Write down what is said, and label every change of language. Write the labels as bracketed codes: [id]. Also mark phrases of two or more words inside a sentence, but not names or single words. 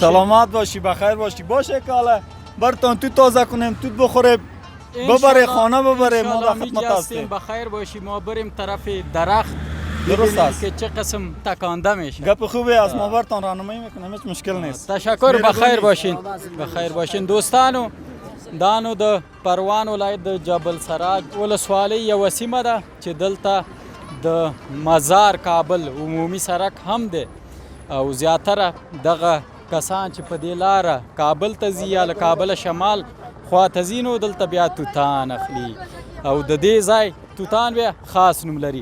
[fa] سلامت باشی بخیر باشی باشه که حالا برتان توت تازه کنیم توت بخوره ببره خانه ببره ما در خدمت هستیم. بخیر باشی ما بریم طرف درخت درست ببینیم است که چه قسم تکانده میشه. گپ خوبی است ما برتان راهنمایی میکنیم هیچ مشکل نیست. تشکر بخیر باشین بخیر باشین [ps] دوستانو دانو د پروان ولایت د جبل سراج ولسوالۍ یوه سیمه ده چې دلته د مزار کابل عمومي سړک هم دی او زیاتره دغه کسان چې په دې لاره کابل ته ځي یا له کابله شمال خوا ته ځي نو دلته بیا توتان اخلي او د دې ځای توتان بیا خاص نوم لري.